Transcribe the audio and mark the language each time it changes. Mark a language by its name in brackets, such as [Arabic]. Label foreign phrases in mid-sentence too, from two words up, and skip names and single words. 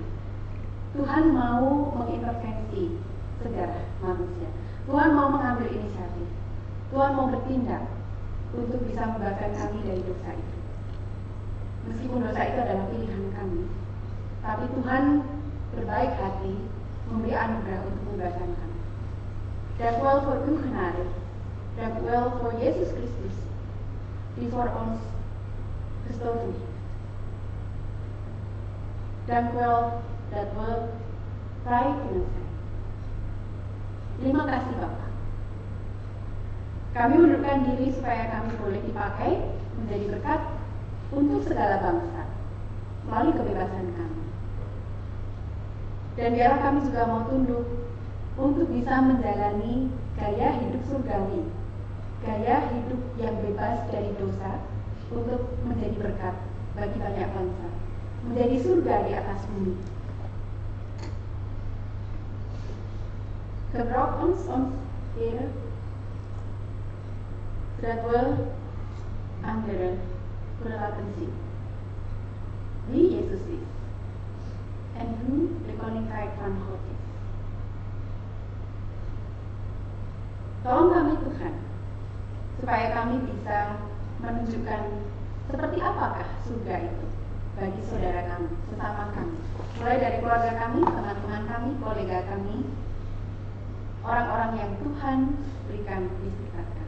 [Indonesian] Tuhan mau mengintervensi sejarah manusia. Tuhan mau mengambil inisiatif. Tuhan mau bertindak untuk bisa membebaskan kami dari dosa itu. Meskipun dosa itu adalah pilihan kami, tapi Tuhan berbaik hati memberi anugerah untuk membebaskan kami. [Dutch] Dank u wel voor uw genade. Dank u wel voor Jezus Christus, die voor ons gestorven is. Dank u wel dat we vrij kunnen zijn. [Indonesian] Terima kasih Bapak. Kami mundurkan diri supaya kami boleh dipakai menjadi berkat untuk segala bangsa melalui kebebasan kami. Dan biarlah kami juga mau tunduk untuk bisa menjalani gaya hidup surgawi, gaya hidup yang bebas dari dosa, untuk menjadi berkat bagi banyak bangsa, menjadi surga di atas bumi. [Dutch] Gebruik ons, Heer, zodat we anderen kunnen laten zien wie Jezus is en hoe de koninkrijk van God is. [Indonesian] Tolong kami Tuhan, supaya kami bisa menunjukkan seperti apakah surga itu bagi saudara kami, sesama kami, mulai dari keluarga kami, teman-teman kami, kolega kami, orang-orang yang Tuhan berikan di sekitar kami.